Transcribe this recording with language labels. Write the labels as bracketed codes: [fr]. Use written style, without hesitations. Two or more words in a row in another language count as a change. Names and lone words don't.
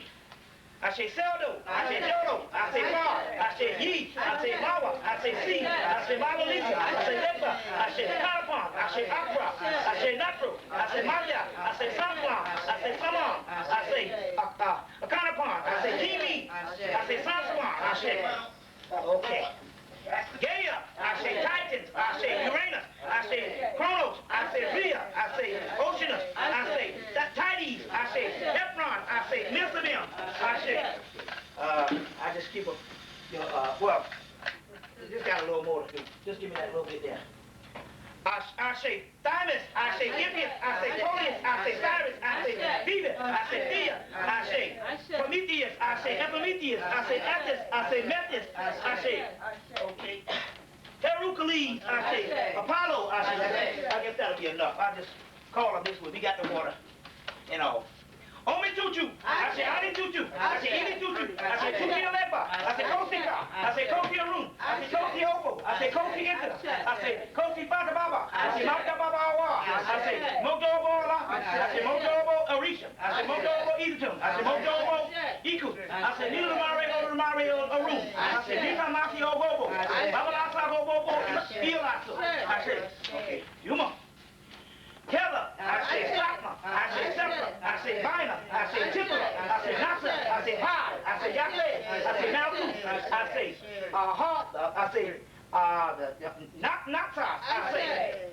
[yo] Ashe Seldo, Ashe Jodo, Ashe Bar, Ashe Yi, Ashe Mawa, Ashe Si, Ashe Magalisa, Ashe Lepa, Ashe Kalapon, Ashe Akra, Ashe Natro, Ashe Maya, Ashe Samwa, Ashe Saman, Ashe Akanapon, Ashe Kimi, Ashe Sanswan, Ashe. [en] Okay. [yo] Gaia, Ashe Titans, Ashe Uranus, Ashe Chronos, Ashe Rhea, Ashe Oceanus, Ashe Tides, Ashe Hepron, Ashe Nisabim, Ashe. [en] I just keep a, well, just got a little more to do. Just give me that little bit there. [yo] Ashe Thymus, Ashe Impius, Ashe Polius, Ashe Cyrus, Ashe Phoebus, Ashe Thea, Ashe Prometheus, Ashe Epimetheus, Ashe Attis, Ashe Metis, Ashe. [en] Okay. [yo] Hercules, Ashe Apollo, Ashe. [en] I guess that'll be enough. I'll just call them this way. We got the water and all. [yo] Omi Tutu, Ashe Adi Tutu, Ashe Idi Tutu, Ashe Tuki Alepa, Ashe Kosi Ka, Ashe Kosi Arun, Ashe Kosi Opo, Ashe Kosi Inta, Ashe Kosi Bata Baba, Ashe Mata Baba Awa, Ashe Mojo Obo Ala, Ashe Mojo Obo Arisha, Ashe Mojo Obo Idutum, Ashe Mojo Obo Iku, Ashe Nila Mari Arun, Ashe Nita Maki Obobo, Baba Lasa Obobo, Ilaso, Ashe. [en] Okay, Yuma. [yo] Keller, Ashe Sakma, Ashe Sepra, Ashe Bina, Ashe Tipper, Ashe Nasa, Ashe Ha, Ashe Yase, Ashe Malku, Ashe Hart, Ashe Nata, Ashe.